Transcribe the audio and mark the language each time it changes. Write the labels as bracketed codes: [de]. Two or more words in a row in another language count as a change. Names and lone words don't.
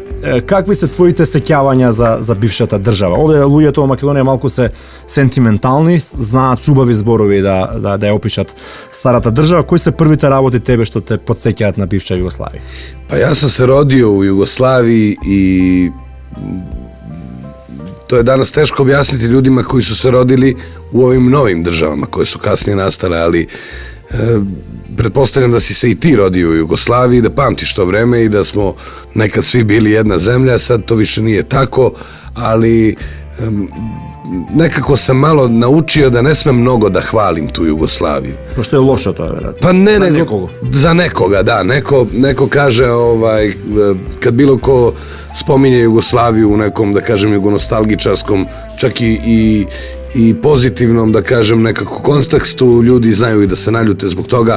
[mk] Какви се твоите сеќавања за бившата држава? Овде луѓето во Македонија малку се сентиментални, знаат убави зборови да ја опишат старата држава. Кои се првите работи тебе што те потсеќаат на бивша Југославија? [sr] Pa ja sam se rodio u Jugoslaviji i to je danas teško objasniti ljudima koji su se rodili u ovim novim državama koje su kasnije nastale, ali pretpostavljam da si se i ti rodio u Jugoslaviji, da pamtiš to vreme i da smo nekad svi bili jedna zemlja, sad to više nije tako, ali nekako sam malo naučio da ne smem mnogo da hvalim tu Jugoslaviju. [mk] Пошто е лошо тоа, веројатно. [sr] Pa ne, [mk] За [sr] nego, [mk] некого. [sr] za nekoga, da. Neko kaže, kad bilo ko spominje Jugoslaviju u nekom, da kažem, jugonostalgičarskom, čak i pozitivnom, da kažem, nekako kontekstu, ljudi znaju i da se naljute zbog toga.